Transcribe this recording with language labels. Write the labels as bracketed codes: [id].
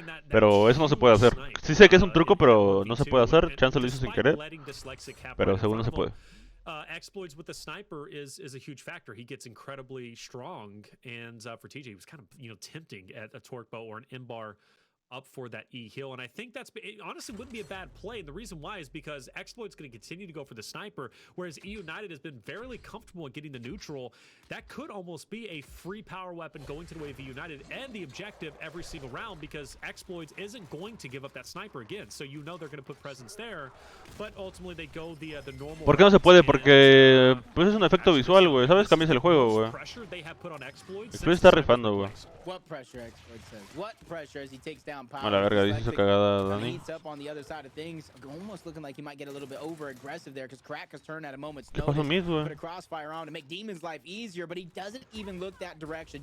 [es] Pero eso no se puede hacer. Sí sé que es un truco, pero no se puede hacer. Chance lo hizo sin querer, pero según no se puede. [en] Exploits with the sniper is a huge factor. He gets incredibly strong, and for TJ, he was kind of tempting at a torque bow or an M-bar up for that E heal, and I think it honestly wouldn't be a bad play. And the reason why is because Exploit's going to continue to go for the sniper, whereas eUnited has been fairly comfortable in getting the neutral. That could almost be a free power weapon going to the way of eUnited and the objective every single round, because Exploits isn't going to give up that sniper again. So they're going to put presence there, but ultimately they go the normal. [es] ¿Por qué no se puede? Porque pues es un efecto visual, güey. ¿Sabes? Cambias el juego, güey. Exploits está rifando, güey. [en] What pressure Exploit says? What pressure as he takes down down [es] A la verga, dice esa cagada, Dani. [en] heats up on the other side of things, almost looking like he might get a little bit over aggressive there because Crack has turned at a moment's [es] ¿Qué pasó, [en] notice. [es] Miss, güey? [en] Put a crossfire on to make Demon's life easier, but he doesn't even look that direction.